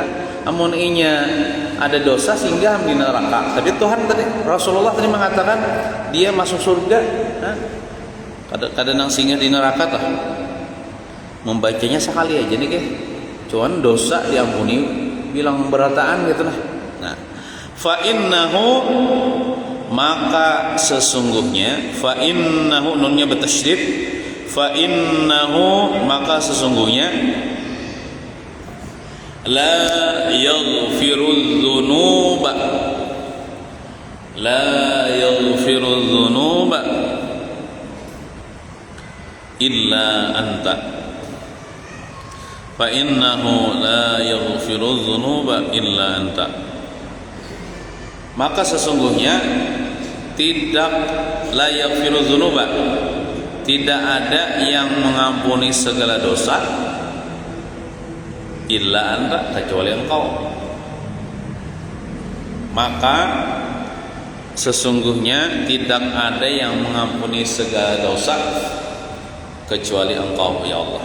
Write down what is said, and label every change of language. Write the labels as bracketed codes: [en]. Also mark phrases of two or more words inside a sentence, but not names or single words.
[bjn] Amun inya ada dosa sehingga di neraka. [id] Tapi Tuhan tadi, Rasulullah tadi mengatakan dia masuk surga. Kadang singgah di neraka tuh. Membacanya sekali aja nih cuman dosa diampuni, bilang berataan gitu lah. Nah, [ar] فإنه, [id] maka sesungguhnya, [ar] فإنه [id] nunnya bertasydid, [ar] فإنه, [id] maka sesungguhnya, [ar] لا يغفر الذنوب، لا يغفر الذنوب إلا أنت، فإنه لا يغفر الذنوب إلا أنت. [id] Maka sesungguhnya tidak, [ar] لا يغفر الذنوب, [id] tidak ada yang mengampuni segala dosa [ar] إلا أنت, [id] kecuali engkau. Maka sesungguhnya tidak ada yang mengampuni segala dosa kecuali engkau [ar] يا الله.